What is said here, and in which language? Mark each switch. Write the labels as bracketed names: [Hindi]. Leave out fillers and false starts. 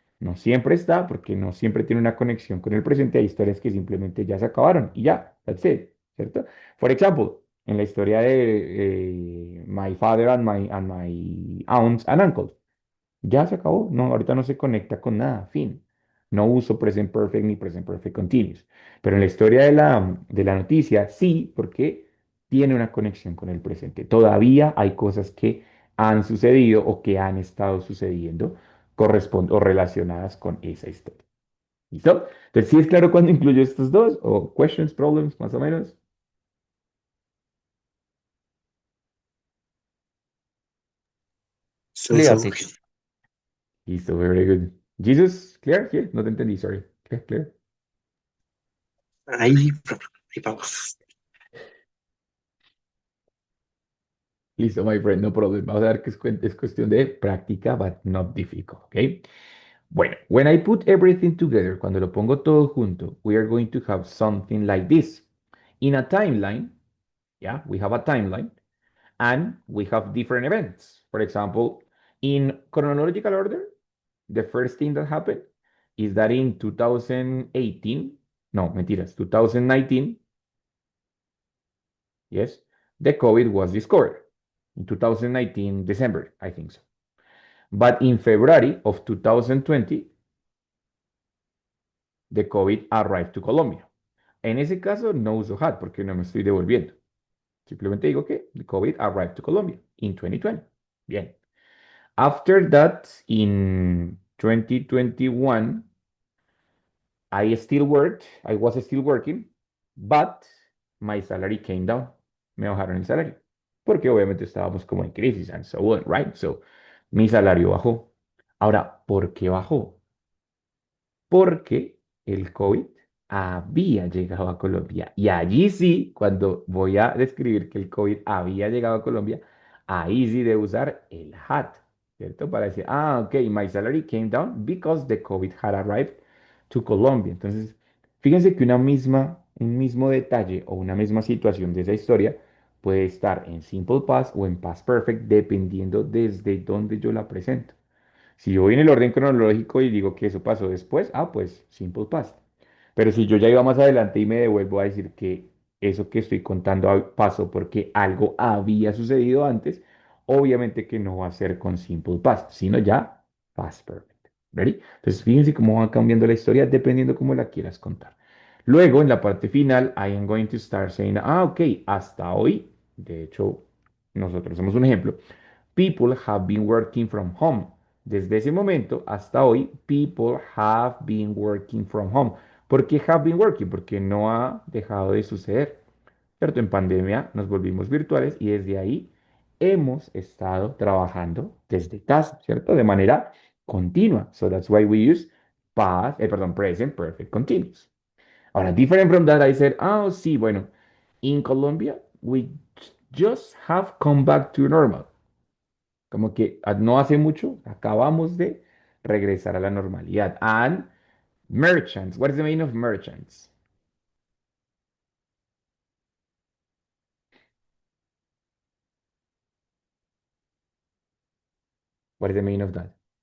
[Spanish] No siempre está, porque no siempre tiene una conexión con el presente. Hay historias que simplemente ya se acabaron y ya, [English] that's it, [Spanish] ¿cierto? Por ejemplo, en la historia de My Father and my Aunts and Uncles. Ya se acabó. No, ahorita no se conecta con nada. Fin. No uso present perfect ni present perfect continuous. Pero en la historia de la noticia, sí, porque tiene una conexión con el presente. Todavía hay cosas que han sucedido o que han estado sucediendo o relacionadas con esa historia. ¿Listo? Entonces, ¿sí es claro cuando incluyo estos dos? ¿O [English] questions, problems, [Spanish] más o menos? [English] So, Clear, so. teacher. Listo, very good. Jesus, clear? Here, [Spanish] no te entendí, [English] sorry. Clear, clear. [Spanish] Ahí, ahí vamos. [English] Listo, my friend, no problem. [Spanish] Vamos a ver que es cuestión de práctica, [English] but not difficult, [Spanish] ¿ok? [English] Bueno, when I put everything together, [Spanish] cuando lo pongo todo junto, [English] we are going to have something like this. In a timeline, yeah, we have a timeline, and we have different events. For example, in chronological order, the first thing that happened is that in 2018, [Spanish] no, mentiras, [English] 2019, yes, the COVID was discovered. In 2019, December, I think so. But in February of 2020, the COVID arrived to Colombia. [Spanish] En ese caso, no uso had porque no me estoy devolviendo. Simplemente digo que [English] the COVID arrived to Colombia in 2020. Bien. After that, in 2021, I was still working, but my salary came down. [Spanish] Me bajaron el salario. Porque obviamente estábamos como en crisis [English] and so on, right? [Spanish] So, mi salario bajó. Ahora, ¿por qué bajó? Porque el COVID había llegado a Colombia. Y allí sí, cuando voy a describir que el COVID había llegado a Colombia, ahí sí de usar el had, ¿cierto? Para decir, [English] ok, my salary came down because the COVID had arrived to Colombia. [Spanish] Entonces, fíjense que un mismo detalle o una misma situación de esa historia puede estar en simple past o en past perfect dependiendo desde dónde yo la presento. Si yo voy en el orden cronológico y digo que eso pasó después, pues simple past. Pero si yo ya iba más adelante y me devuelvo a decir que eso que estoy contando pasó porque algo había sucedido antes, obviamente que no va a ser con simple past, sino ya past perfect. ¿Ready? Entonces fíjense cómo va cambiando la historia dependiendo cómo la quieras contar. Luego, en la parte final, [English] I am going to start saying, [Spanish] ok, hasta hoy, de hecho, nosotros somos un ejemplo. [English] People have been working from home. [Spanish] Desde ese momento hasta hoy, [English] people have been working from home. [Spanish] ¿Por qué have been working? Porque no ha dejado de suceder. ¿Cierto? En pandemia nos volvimos virtuales y desde ahí hemos estado trabajando desde casa, ¿cierto? De manera continua. [English] So that's why we use present perfect continuous. Ahora, different from that, I said, [Spanish] sí, bueno, [English] in Colombia, we just have come back to normal. [Spanish] Como que no hace mucho acabamos de regresar a la normalidad. [English] And merchants, what is the meaning of merchants? What is the meaning of that?